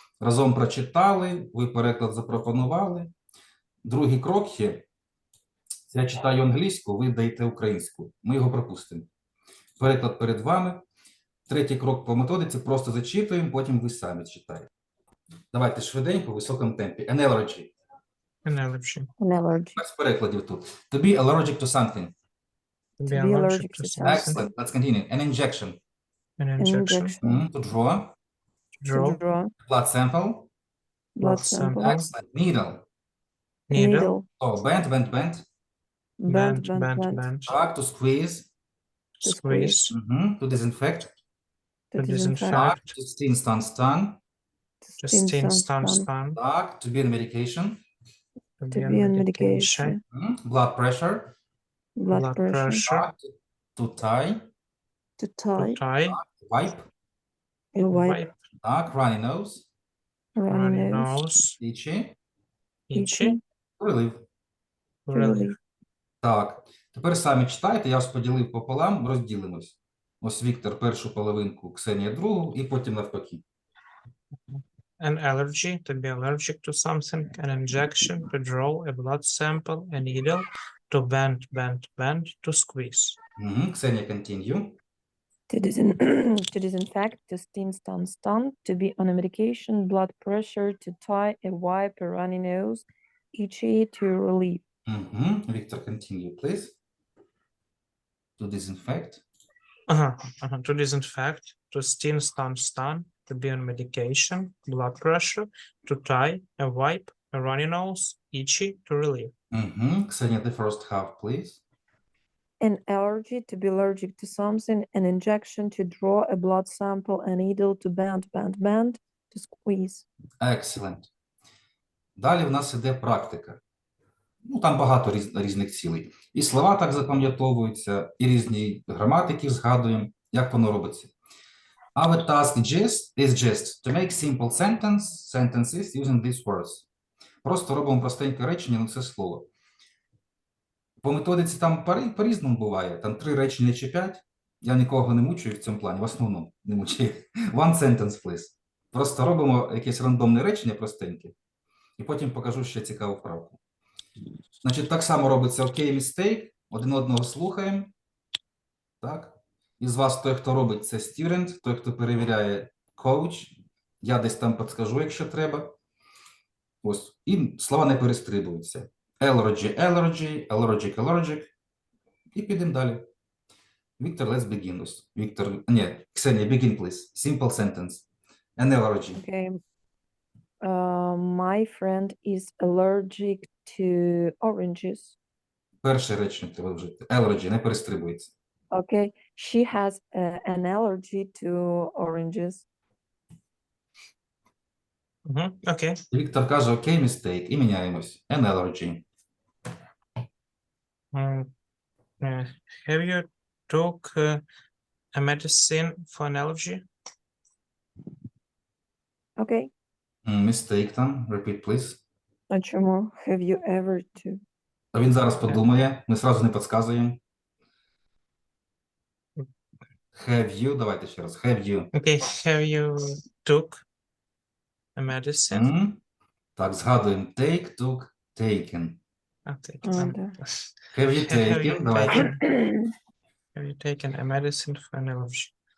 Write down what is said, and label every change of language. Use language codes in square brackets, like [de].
[uk] Разом прочитали, ви переклад запропонували. Другий крок є. Я читаю англійську, ви даєте українську. Ми його пропустимо. Переклад перед вами. Третій крок по методиці. Просто зачитуємо, потім ви самі читаєте. Давайте швиденько, в високому темпі. [en] An allergy. An allergy. An allergy. [uk] Без перекладів тут. [en] To be allergic to something. To be be allergic allergic to to something. Excellent. Let's continue. An injection. An An injection. injection. To draw. To draw. To draw. Blood sample. Blood Blood sample. sample. Excellent. Needle. Needle. Oh, bend. Bend, Bend, bend, bend, bend. bend. Так, to squeeze. To Squeeze. To disinfect. To To disinfect. [uk] Так, [en] disinfect. to stin, stun, stun. To To stin, stin, stun, stun. stun. Так, to be on medication. To be be on on medication. medication. Blood pressure. Blood Blood pressure. pressure. Так, to tie. To To tie. tie. Wipe. A wipe. Wipe. Так, runny nose. Runny Runny nose. nose. Itchy. Itchy. Relieve. To Relieve. relieve. [uk] Так, тепер самі читайте, я вас поділив пополам, розділимось. Ось Віктор першу половинку, Ксенія другу, і потім навпаки. [en] An allergy, to be allergic to something. An injection, to draw. A blood sample. A needle. To bend, bend, bend. To squeeze. Ксенія, continue. To disinfect, to stin, stun, stun, to be on a medication, blood pressure, to tie, a wipe, a runny nose, itchy, to relieve. Віктор, continue, please. To disinfect. To disinfect, to stin, stun, stun, to be on medication, blood pressure, to tie, a wipe, a runny nose, itchy, to relieve. Ксенія, the first half, please. An allergy, to be allergic to something, an injection, to draw, a blood sample, a needle, to bend, bend, bend, to squeeze. Excellent. [uk] Далі в нас іде практика. Ну, там багато різних цілей. І слова так запам'ятовуються, і різні граматики згадуємо, як воно робиться. [en] Our task is just to make simple sentences using these words. [uk] Просто робимо простеньке речення на це слово. По методиці там по-різному буває. Там 3 речення чи 5. Я нікого не мучую в цьому плані, в основному не мучую. [en] One sentence, please. [uk] Просто робимо якесь рандомне речення простеньке. І потім покажу ще цікаву вправку. Значить, так само робиться окей, mistake. Один одного слухаємо. Так. Із вас той, хто робить, це student, той, хто перевіряє coach. Я десь там підскажу, якщо треба. Ось. І слова не перестрибуються. [en] Allergy, allergy, allergic, allergic. [uk] І підемо далі. [en] Віктор, let's begin. [uk] Ось. [en] Віктор, ні, Ксенія, begin, please. Simple sentence. An allergy. Okay. My friend is allergic to oranges. [uk] Перше речення треба вжити. Allergy, не перестрибується. [en] Okay. She has an allergy to oranges. [uk] Окей. Віктор каже, окей, mistake, і міняємось. [en] An allergy. Have you took a medicine for an allergy? Okay. [uk] Mistake там. [en] Repeat, please. [uk] А чому? [en] Have you ever to? [uk] А він зараз подумає, ми сразу не підказуємо. [en] Have you, [uk] давайте ще раз. [en] Have you. Okay, have you took a medicine? [uk] Так, згадуємо. [en] Take, took, taken. Okay. [uk] Да. [en] Have you taken? [uk] Давайте. [en] Have you taken a medicine for an allergy?